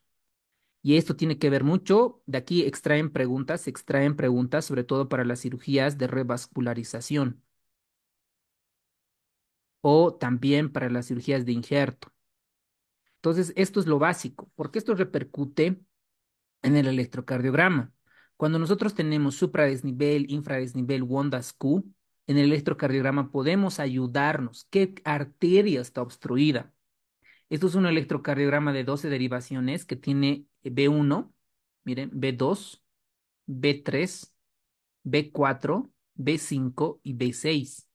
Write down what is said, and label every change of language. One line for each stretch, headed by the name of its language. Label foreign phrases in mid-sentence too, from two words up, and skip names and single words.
Spanish: Y esto tiene que ver mucho, de aquí se extraen preguntas, sobre todo para las cirugías de revascularización o también para las cirugías de injerto. Entonces, esto es lo básico, porque esto repercute en el electrocardiograma. Cuando nosotros tenemos supradesnivel, infradesnivel, Wonda's Q, en el electrocardiograma podemos ayudarnos. ¿Qué arteria está obstruida? Esto es un electrocardiograma de 12 derivaciones que tiene B1, miren, B2, B3, B4, B5 y B6.